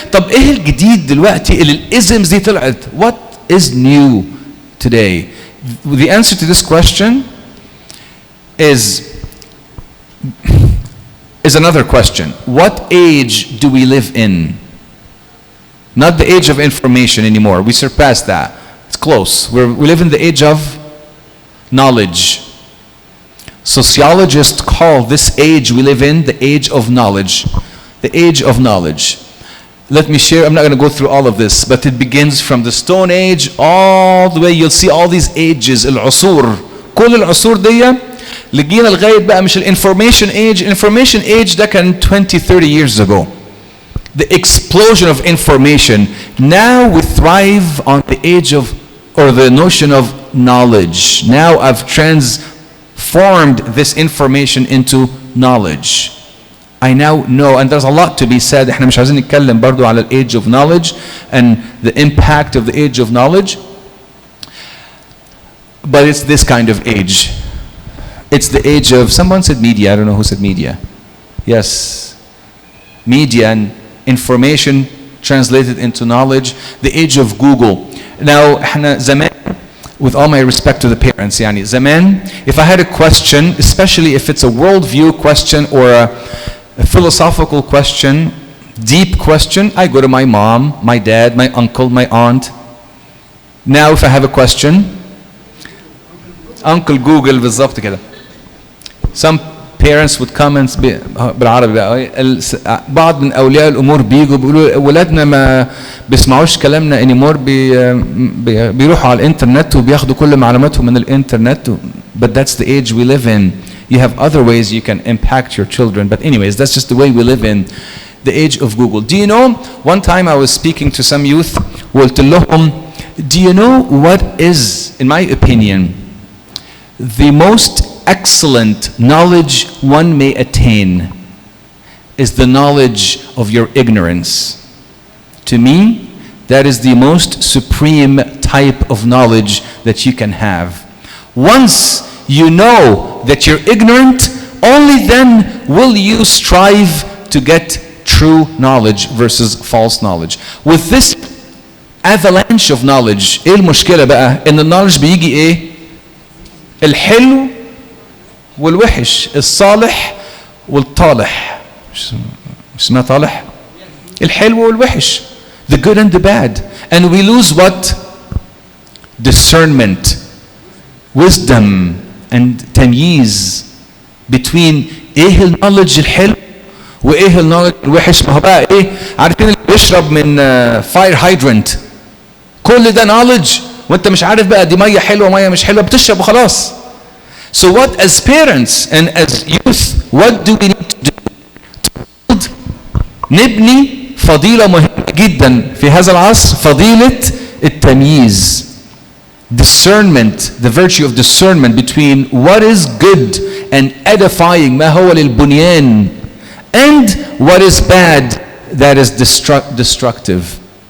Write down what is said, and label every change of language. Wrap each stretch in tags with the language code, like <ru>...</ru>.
<ar>طب ايه الجديد دلوقتي اللي الاسمز دي طلعت؟</ar> <en>What is new today? The answer to this question is another question. What age do we live in? Not the age of information anymore. We surpassed that. It's close. We live in the age of knowledge. Sociologists call this age we live in the age of knowledge. The age of knowledge. Let me share, I'm not going to go through all of this, but it begins from the Stone Age all the way. You'll see all these ages,</en> <ar>العصور. كل العصور دي لقينا لغاية بقى مش information age.</ar> <en>Information age</en> <ar>ده كان</ar> <en>20-30 years ago. The explosion of information. Now we thrive on the age of, or the notion of knowledge. Now I've transformed this information into knowledge. I now know, and there's a lot to be said.</en> <ar>احنا مش عايزين نتكلم برضو على</ar> <en>the age of knowledge and the impact of the age of knowledge. But it's this kind of age. It's the age of, someone said media, I don't know who said media. Yes. Media and information translated into knowledge. The age of Google. Now,</en> <ar>احنا زمان,</ar> <en>with all my respect to the parents,</en> <ar>زمان,</ar> <en>if I had a question, especially if it's a worldview question or a philosophical question, deep question, I go to my mom, my dad, my uncle, my aunt. Now if I have a question, Uncle Google</en> <ar>بالضبط كده.</ar> <en>Some parents would come and</en> <ar>بالعربي بقى بعض من أولياء الأمور بيجوا بيقولوا ولادنا ما بيسمعوش كلامنا</ar> <en>anymore</en> <ar>بيروحوا على الإنترنت وبياخدوا كل معلوماتهم من الإنترنت.</ar> <en>But that's the age we live in. You have other ways you can impact your children. But anyways, that's just the way we live in. The age of Google. Do you know, one time I was speaking to some youth,</en> <ar>وقلت لهم,</ar> <en>do you know what is, in my opinion, the most excellent knowledge one may attain is the knowledge of your ignorance. To me, that is the most supreme type of knowledge that you can have. Once you know that you're ignorant, only then will you strive to get true knowledge versus false knowledge. With this avalanche of knowledge,</en> <ar>ايه المشكلة بقى؟ ان النولج بيجي ايه؟ الحلو والوحش، الصالح والطالح. مش اسمها طالح؟ الحلو والوحش.</ar> <en>The good and the bad. And we lose what? Discernment, wisdom, and</en> <ar>تمييز</ar> <en>between</en> <ar>ايه النولج الحلو وايه النولج الوحش. ما هو بقى ايه؟ عارفين اللي بيشرب من</ar> <en>fire hydrant،</en> <ar>كل ده knowledge وانت مش عارف بقى دي ميه حلوه ميه مش حلوه، بتشرب وخلاص.</ar> <en>So what, as parents and as youth, what do we need to do?</en> <ar>نبني فضيلة مهمة جدا في هذا العصر، فضيلة التمييز.</ar> <en>Discernment, the virtue of discernment between what is good and edifying,</en> <ar>ما هو للبنيان,</ar> <en>and what is bad, that is destructive.</en>